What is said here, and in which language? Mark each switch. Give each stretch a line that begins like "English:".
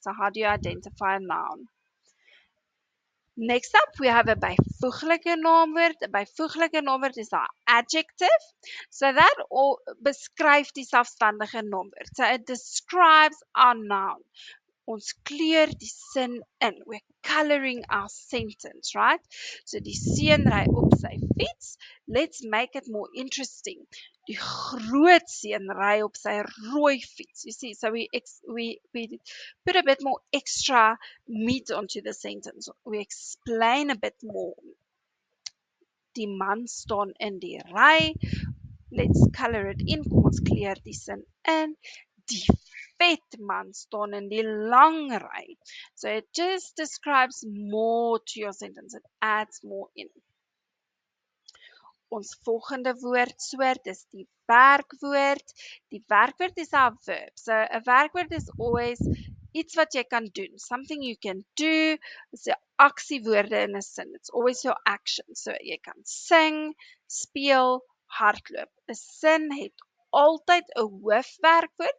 English: So how do you identify a noun? Next up, we have a byvoeglike naamwoord.
Afrikaans: 'n Byvoeglike naamwoord is 'n adjective. So that all beskryf die selfstandige naamwoord.
English: So it describes our noun.
Afrikaans: Ons kleur die sin in.
English: We're coloring our sentence, right?
Afrikaans: So die seun ry op sy fiets.
English: Let's make it more interesting.
Afrikaans: Die groot seun ry op sy rooi fiets.
English: You see, so we put a bit more extra meat onto the sentence. We explain a bit more.
Afrikaans: Die man staan in die ry.
English: Let's color it in.
Afrikaans: Kom ons kleur die sin in. Die vet man staan in die lang ry.
English: So it just describes more to your sentence. It adds more in.
Afrikaans: Ons volgende woordsoort is die werkwoord. Die werkwoord is 'n verb. So 'n werkwoord is always iets wat jy kan doen.
English: Something you can do.
Afrikaans: Dis 'n aksiewoorde in 'n sin.
English: It's always your action.
Afrikaans: So jy kan sing, speel, hardloop. 'n Sin het altyd 'n hoofwerkwoord.